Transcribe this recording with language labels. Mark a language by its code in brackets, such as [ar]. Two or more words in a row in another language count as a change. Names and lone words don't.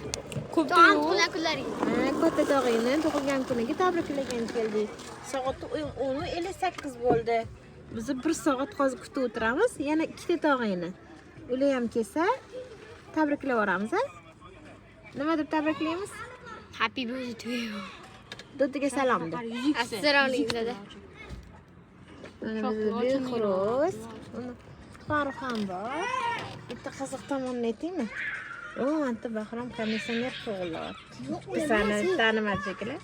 [uz] Tog'am tug'ilgan kunlariga. Katta tog'ingni tug'ilgan kuniga tabriklagan keldik. Soat 10:58 bo'ldi. Biz 1 soat hozir kutib o'tiramiz. Yana ikkita tog'ingni. Ular ham kelsa, tabriklab yuboramiz, a? Nima deb tabriklaymiz? [en] Happy birthday to you. [uz] Do'stiga salom de. Assalomu alaykum dada. Mana bizda Behruz. Farruh ham bor. Bitta qiziq tomonini aytaymi? O, anta Bahrom komissioner o'g'illari. Sani tanimas shekilli.